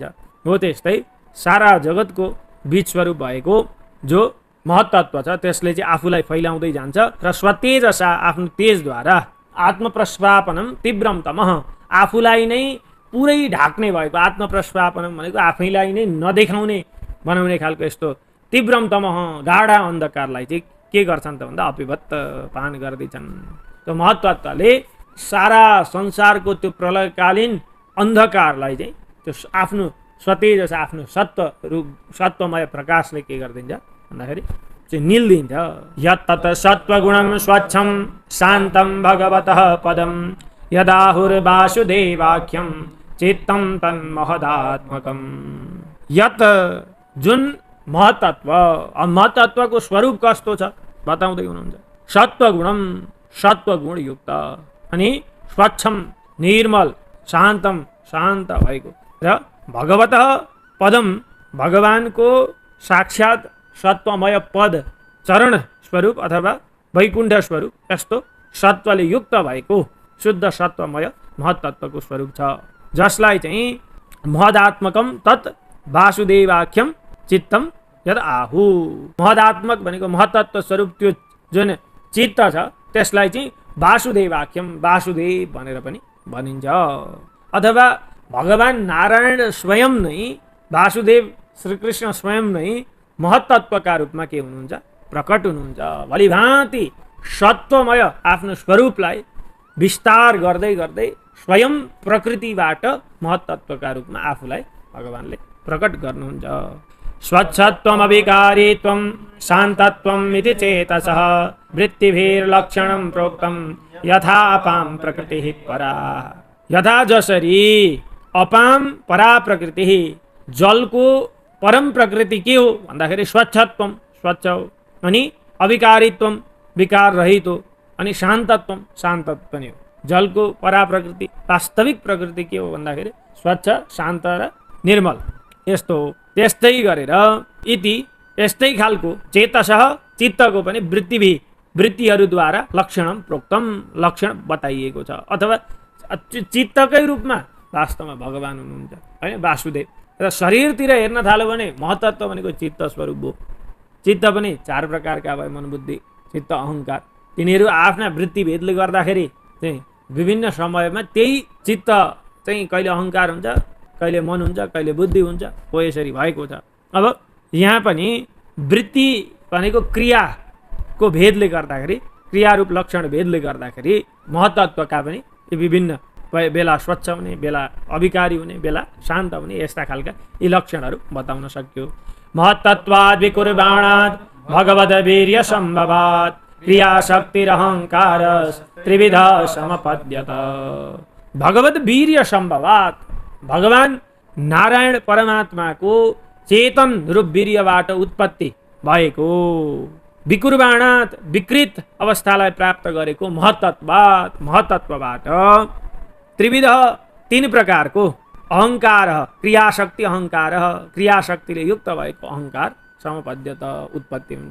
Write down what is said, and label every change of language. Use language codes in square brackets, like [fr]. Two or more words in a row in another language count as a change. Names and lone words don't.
[ne] हो त्यस्तै सारा जगतको बीज स्वरूप भएको जो महतत्व छ त्यसले चाहिँ आफूलाई फैलाउँदै जान्छ र स्वतेजसा, आफ्नो तेजद्वारा [sa] आत्मप्रस्वापनम तीव्रम तमः, [ne] आफूलाई नै पुरै ढाक्ने भएको, आत्मप्रस्वापनम भनेको आफैलाई नै नदेखाउने बनाउने खालको यस्तो [sa] तीव्रम तमः [ne] गाढा अन्धकारलाई चाहिँ के गर्छन् त भन्दा अपिभत्त पान गर्दैछन्। त्यो महतत्वले सारा संसारको त्यो प्रलयकालीन अन्धकारलाई चाहिँ त्यो आफ्नो स्वतेजस, आफ्नो सत्वमय प्रकाशले के गरिदिन्छ भन्दाखेरि चाहिँ निल्दिन्छ। [sa] यत्तत् सत्त्वगुणं स्वच्छं शान्तं भगवतः पदं यदाहुर्वासुदेवाख्यं चित्तं तन्महदात्मकम्। [ne] यत्, जुन महतत्व। महतत्वको स्वरूप कस्तो छ बताउँदै हुनुहुन्छ। सत्वगुणम, सत्वगुण युक्त, अनि स्वच्छम, निर्मल, शान्तम, शान्त भएको, र [sa] भगवत पदम, [ne] भगवानको साक्षात सत्वमय पद, चरण स्वरूप अथवा वैकुण्ठ स्वरूप, यस्तो सत्वले युक्त भएको शुद्ध सत्वमय महतत्वको स्वरूप छ, जसलाई चाहिँ [sa] महदात्मकम तत् वासुदेवाख्यम चित्तम यद आहु। [ne] महदात्मक भनेको महतत्व स्वरूप त्यो जुन चित्त छ त्यसलाई चाहिँ वासुदेवाख्यम, वासुदेव भनेर पनि भनिन्छ। अथवा भगवान नारायण स्वयं नै, वासुदेव श्रीकृष्ण स्वयं नै महतत्वका रूपमा के हुनुहुन्छ, प्रकट हुनुहुन्छ। भलिभाँति सत्वमय आफ्नो स्वरूपलाई विस्तार गर्दै गर्दै स्वयं प्रकृतिबाट महतत्वका रूपमा आफूलाई भगवानले प्रकट गर्नुहुन्छ। [sa] स्वच्छत्वम अविकारित्वम शान्तत्वम इति चेतसः वृत्तिभिर्लक्षणं प्रोक्तम यथा अपां प्रकृतिः परा। [ne] यथा जसरी [sa] अपां परा [ne] प्रकृति, जलको परम प्रकृति के हो भन्दाखेरि स्वच्छत्वम, स्वच्छ हो, अनि अविकारित्वम, विकार रहित हो, अनि शान्तत्वम, शान्त पनि हो। जलको परा प्रकृति, वास्तविक प्रकृति के हो भन्दाखेरि स्वच्छ, शान्त र निर्मल, यस्तो हो। त्यस्तै गरेर इति, यस्तै खालको चेतसः, चित्तको पनि वृत्तिहरूद्वारा [sa] लक्षणम प्रोक्तम, [ne] लक्षण बताइएको छ। अथवा चित्तकै रूपमा वास्तवमा भगवान हुनुहुन्छ, होइन, वासुदेव। र शरीरतिर हेर्न थाल्यो भने महतत्व भनेको चित्त स्वरूप हो। चित्त पनि चार प्रकारका भयो, मनबुद्धि, चित्त, अहङ्कार। तिनीहरू आफ्ना वृत्तिभेदले गर्दाखेरि चाहिँ विभिन्न समयमा त्यही चित्त चाहिँ कहिले अहङ्कार हुन्छ, कहिले मन हुन्छ, कहिले बुद्धि हुन्छ, हो यसरी भएको छ। अब यहाँ पनि वृत्ति भनेको क्रियाको भेदले गर्दाखेरि, क्रियारूप लक्षण भेदले गर्दाखेरि महतत्वका पनि विभिन्न, बेला स्वच्छ हुने, बेला अविकारी हुने, बेला शान्त हुने, यस्ता खालका यी लक्षणहरू बताउन सक्यो। [sa] महतत्वाद् विकुर्बाणात् भगवद वीर्य सम्भवात् क्रियाशक्तिरहङ्कार त्रिविध समपद्यत। भगवद वीर्य सम्भवात्, [ne] भगवान नारायण परमात्माको चेतन रूप वीर्यबाट उत्पत्ति भएको, विकुर्बाणात्, विकृत अवस्थालाई प्राप्त गरेको, महतत्वात्, महतत्वबाट, त्रिविध, तीन प्रकारको, अहङ्कार, क्रियाशक्ति अहङ्कार, क्रियाशक्तिले युक्त भएको अहङ्कार समपद्यत, उत्पत्ति हुन्छ।